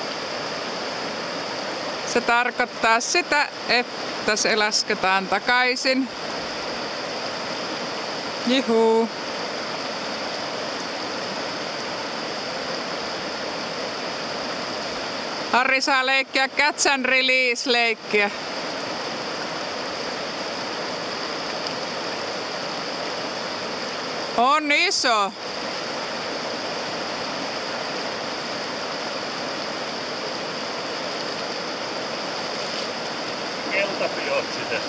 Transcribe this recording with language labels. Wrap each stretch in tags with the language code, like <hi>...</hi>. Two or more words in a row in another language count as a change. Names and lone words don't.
<fi>Se tarkoittaa sitä, että se lasketaan takaisin. Juhuu. Harri saa leikkiä</fi> <en>catch and release</en> <fi>-leikkiä. On iso. Keltapiotsi tästä.</fi>